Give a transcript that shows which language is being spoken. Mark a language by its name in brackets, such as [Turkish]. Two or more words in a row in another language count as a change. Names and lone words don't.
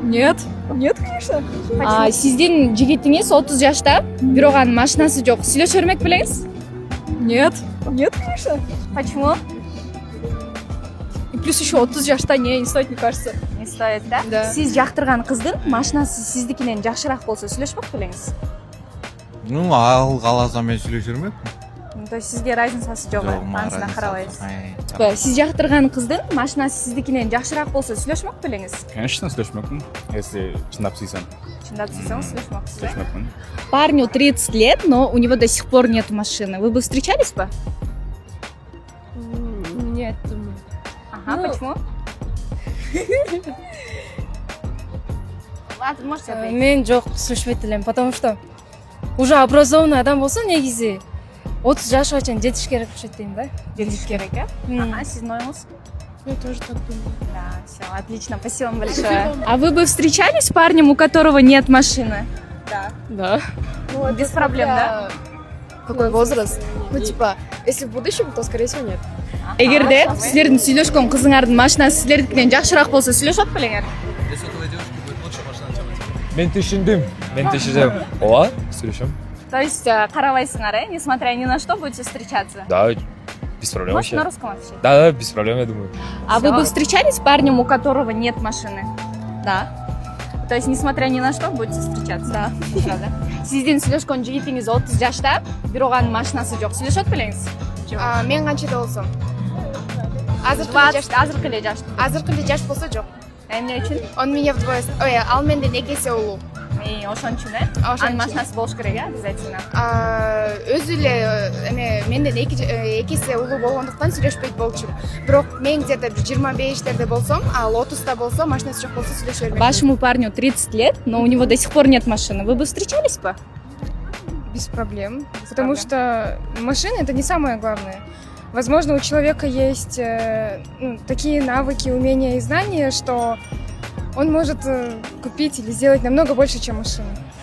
[Russian] Нет. Нет, конечно. [Kyrgyz] Сиздин жигитиңиз 30 жашта, бирок анын машинасы жок. Сүйлөшө бермек белеңиз? [Russian] Нет. Нет, конечно. Почему? И плюс еще 30 жашта не стоит, мне кажется. Не стоит, да? Да. [Kyrgyz] Сиз жактырган кыздын машинасы сиздикинен жакшыраак болсо сүйлөшмөк белеңиз? Ну, ал кааласа мен сүйлөшө бермекмин. [Russian] То есть [Kyrgyz] сизге разницасы жок, анысына карабайсыз. Жок. Сиз жактырган кыздын машинасы сиздикинен жакшыраак болсо сүйлөшмөк белеңиз? Конечно, слышмекмин. Если чындап сүйсөм, Чындап сүйсөңүз сүйлөшмөксүз. слышмекмин. [Russian] Парню 30 лет, но у него до сих пор нет машины. Вы бы встречались бы? Нет, думаю. Ага, Ну, почему? Ладно, можете ответить. [Kyrgyz] Мен жок сүйлөшпөйт элем, [Russian] потому что уже образованный [Kyrgyz] адам болсо негизи 30 жашка чейин жетиш керек болчу дейм да. Жетиш керек, э? Ага, сиздин оюңуз? [Russian] Я тоже так думаю. Да, все, отлично, спасибо вам большое. А вы бы встречались с парнем, у которого нет машины? Да. Да. Ну, Без проблем, да? Какой возраст? Ну, типа, если в будущем, то, скорее всего, нет. [Kyrgyz] Эгерде силердин сүйлөшкөн кызыңардын машинасы силердикинен жакшыраак болсо сүйлөшөт белеңер? Мен түшүндүм. Ооба, сүйлөшөм. [Russian] То есть [Kyrgyz] карабайсыңар, э? [Russian] Несмотря ни на что будете встречаться? Да, без проблем Можете вообще. на русском отвечать? Да, без проблем, я думаю. А вы бы встречались с парнем, у которого нет машины? Да. То есть, несмотря ни на что, будете встречаться? Да. Правда? [Kyrgyz] Сиздин сүйлөшкөн жигитиңиз 30 жашта, бирок анын машинасы жок. Сүйлөшөт белеңиз? Мен канчада болсом? Азыркы эле жашта. Азыркы эле жаш болсо жок. Эмне үчүн? [Russian] Он меня вдвое... [Kyrgyz] Ой, ал менден 2 эсе улуу. Ошон үчүн, э? Ошон Анын үчүн. машинасы болуш керек, э, обязательно. Өзү эле менден 2 эсе улуу болгондуктан сүйлөшпөйт болчумун. Бирок мен где-то 25-терде болсом, ал 30-та болсо, машинасы жок болсо сүйлөшө бермекмин. [Russian] Вашему парню 30 лет, но у него до сих пор нет машины. Вы бы встречались бы? Без проблем. Без Потому проблем. что машина — это не самое главное. Возможно, у человека есть такие навыки, умения и знания, что он может купить или сделать намного больше, чем машина.